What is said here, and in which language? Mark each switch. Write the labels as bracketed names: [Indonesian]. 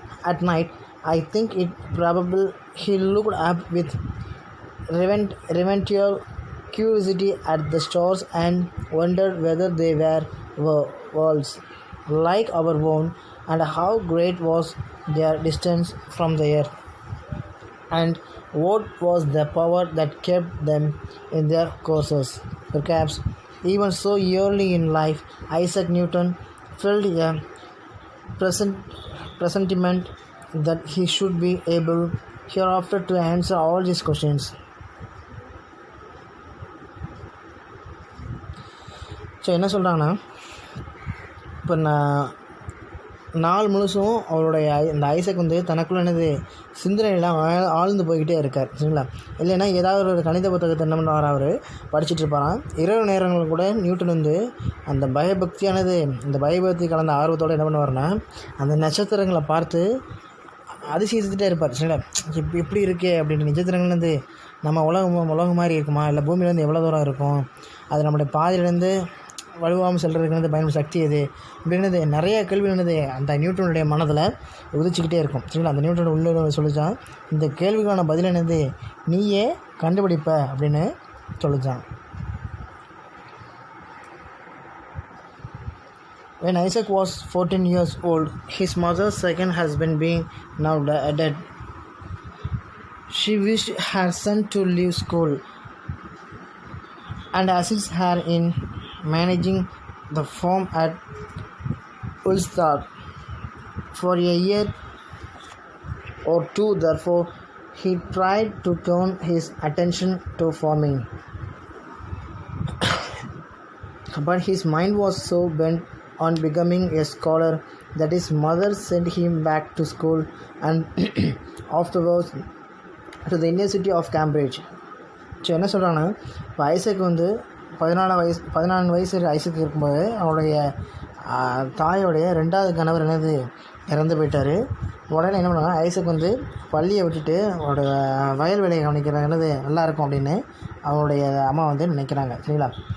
[English] At night, I think it probable he looked up with reverential curiosity at the stars and wondered whether they were worlds like our own, and how great was their distance from the earth, and what was the power that kept them in their courses. Perhaps even so early in life, Isaac Newton felt a presentiment that he should be able hereafter to answer all these questions. [Tamil] So என்ன சொல்கிறாங்கன்னா, இப்போ நாள் முழுசும் அவருடைய இந்த Isaac வந்து தனக்குள்ள என்னது சிந்தனையெல்லாம் ஆழ்ந்து போய்கிட்டே இருக்கார். சரிங்களா? இல்லைன்னா ஏதாவது ஒரு கணித புத்தகத்தை என்ன பண்ணுவார், அவர் படிச்சுட்டு இருப்பாராம். இரவு நேரங்கள் கூட நியூட்டன் வந்து அந்த பயபக்தியானது, இந்த பயபக்தி கலந்த ஆர்வத்தோடு என்ன பண்ணுவார்னா, அந்த நட்சத்திரங்களை பார்த்து அதிசயிச்சுட்டே இருப்பார். சரிங்களா? எப்படி இருக்கே அப்படின்ட்டு. நட்சத்திரங்கள் வந்து நம்ம உலகம் மாதிரி இருக்குமா, இல்லை பூமியிலேருந்து எவ்வளோ தூரம் இருக்கும், அது நம்மளுடைய பாதையிலேருந்து வலுவாமல் செல்றதுக்கு பயன்படும் சக்தி எது அப்படின்னது நிறைய கேள்வி அந்த நியூட்டனுடைய மனதில் உதிச்சுக்கிட்டே இருக்கும். சரிங்களா? அந்த நியூட்டன் உள்ள சொல்லிச்சான், இந்த கேள்விக்கான பதில் நீயே கண்டுபிடிப்ப அப்படின்னு சொல்லிச்சான். [English] When Isaac was 14 years old, his mother's second husband being now dead, she wished her son to leave school and assist her in managing the farm at Ulster for a year or two. Therefore, he tried to turn his attention to farming. But his mind was so bent on becoming a scholar that his mother sent him back to school and afterwards to the University of Cambridge. [Tamil] So என்ன சொல்கிறாங்கன்னா, இப்போ Isaac வந்து 14 வயசு Isaac இருக்கும்போது அவருடைய தாயோடைய 2வது கணவர் இறந்து போயிட்டார். உடனே என்ன பண்ணுவாங்க, ஐசக் வந்து பள்ளியை விட்டுட்டு அவரோட வயல் வேலையை கவனிக்கிறது நல்லாயிருக்கும் அப்படின்னு அவருடைய அம்மா வந்து நினைக்கிறாங்க. சரிங்களா?